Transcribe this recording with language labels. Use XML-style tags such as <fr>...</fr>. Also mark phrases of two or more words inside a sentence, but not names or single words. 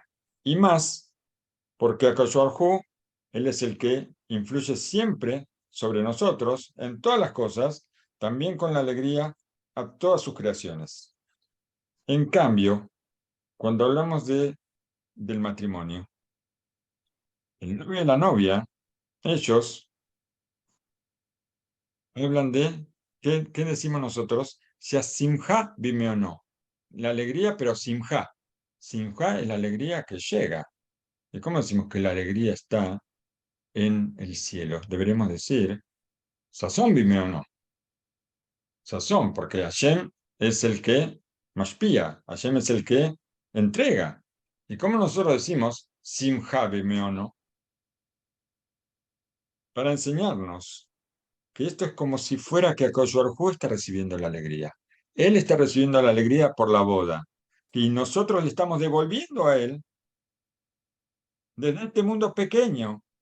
<es>Y más, porque</es> <he>הקדוש ברוך הוא,</he> <es>Él es el que influye siempre sobre nosotros en todas las cosas, también con la alegría a todas sus creaciones. En cambio, cuando hablamos del matrimonio, el novio y la novia, ellos hablan de, ¿qué decimos nosotros? Sea</es> <he>שמחה במעונו.</he> <es>La alegría, pero simja. Simja es la alegría que llega. ¿Y cómo decimos que la alegría está en el cielo? Deberíamos decir,</es> <he>ששון במעונו.</he> <es>Sazón, porque Hashem es el que mashpía, Hashem es el que entrega. ¿Y cómo nosotros decimos</es> <he>שמחה במעונו?</he> <es>Para enseñarnos que esto es como si fuera que</es> <he>הקדוש ברוך הוא</he> <es>está recibiendo la alegría. Él está recibiendo la alegría por la boda. Y nosotros le estamos devolviendo a él desde este mundo pequeño.</es>